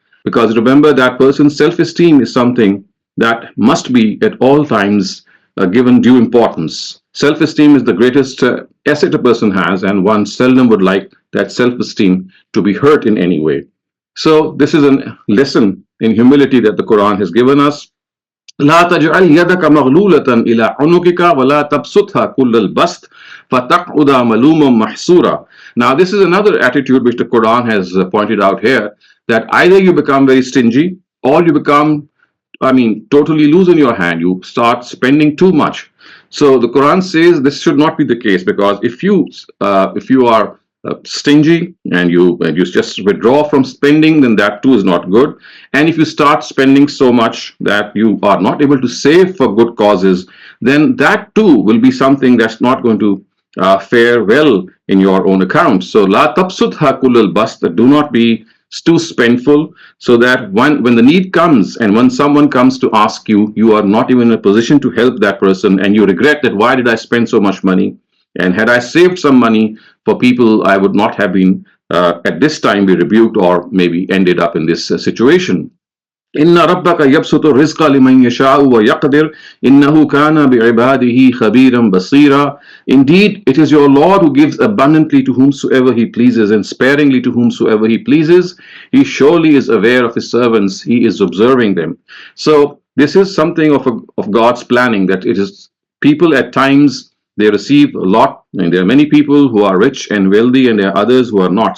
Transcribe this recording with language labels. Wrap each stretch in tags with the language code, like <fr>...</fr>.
<en>Because remember, that person's self esteem is something that must be at all times given due importance. Self esteem is the greatest asset a person has, and one seldom would like that self esteem to be hurt in any way. So, this is a lesson in humility that the Quran has given us.</en> <ar>لا تجعل يدك مغلولة إلى عنقك ولا تبسطها كل البسط فتقعد ملوما محسورا.</ar> <en>Now this is another attitude which the Quran has pointed out here, that either you become very stingy or you become, totally loosen your hand. You start spending too much. So the Quran says this should not be the case, because if you are stingy and you just withdraw from spending, then that too is not good. And if you start spending so much that you are not able to save for good causes, then that too will be something that's not going to fare well in your own account. So</en> <ar>la tabsutha kullal bast,</ar> <en>do not be too spendful, so that when the need comes and when someone comes to ask you, you are not even in a position to help that person, and you regret that why did I spend so much money, and had I saved some money for people, I would not have been at this time be rebuked or maybe ended up in this situation.</en> <ar>إن ربك يبسط الرزق لمن يشاء ويقدر إنه كان بعباده خبيرا بصيرا.</ar> <en>Indeed, it is your Lord who gives abundantly to whomsoever he pleases and sparingly to whomsoever he pleases. He surely is aware of his servants, he is observing them. So this is something of God's planning, that it is people at times they receive a lot, and there are many people who are rich and wealthy, and there are others who are not.</en>